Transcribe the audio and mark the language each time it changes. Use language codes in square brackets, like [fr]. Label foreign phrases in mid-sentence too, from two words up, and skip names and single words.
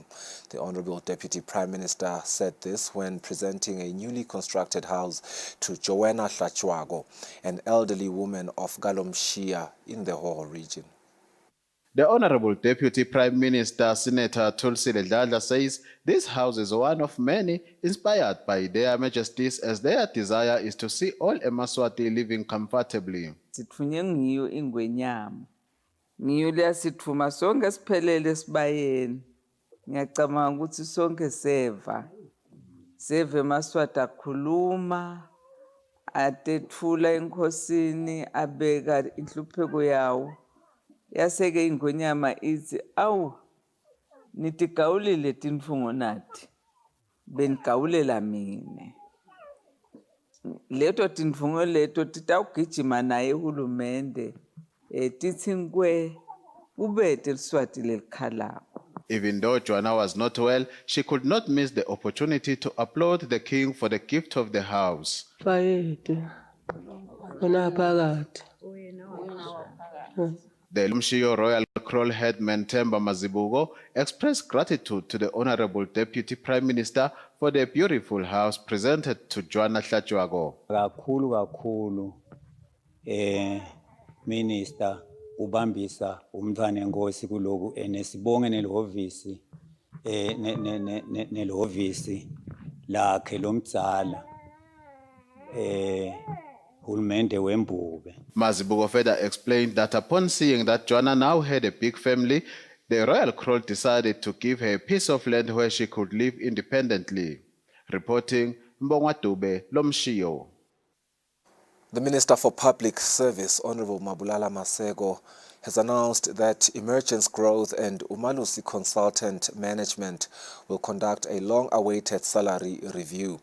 [en] The Honorable Deputy Prime Minister said this when presenting a newly constructed house to Joanna Hlachwago, an elderly woman of Galomshia in the Hoho region. The Honorable Deputy Prime Minister, Senator Kusile says this house is one of many inspired by their majesties as their desire is to see all Emaswati living comfortably. [ss] Sitfunye ngiyo ingwenyama. Ngiyo leya sithuma sonke siphelele sibayeni. Ngiyacabanga ukuthi sonke seva. Seva Emaswati akhuluma, atethula enkosini, abeka inhlupheko yawo. Yaseke ingonyama ithi awu nithi gawulile tinfungo nathi benikawulela mina leto tinfungo leto titawugijima naye uhulumende tithi nkwe kubethe liswati lelikhalako. [en] Even though Joanna was not well, she could not miss the opportunity to applaud the king for the gift of the house. The Lumshio Royal Kroll headman Themba Mazibuko expressed gratitude to the Honorable Deputy Prime Minister for the beautiful house presented to Joanna Hlachwago. [ss] Kakhulu Minister ubambisa umntwana enkosi kuloku enesibonge nelohhovisi nelohhovisi lakhe lomdzala hulumende wembube. [en] Mazibuko further explained that upon seeing that Joanna now had a big family, the Royal Kroll decided to give her a piece of land where she could live independently. Reporting, Mbongwa Dube, Lomshio. The Minister for Public Service, Honorable Mabulala Masego, has announced that Emergence Growth and Umalusi Consultant Management will conduct a long-awaited salary review.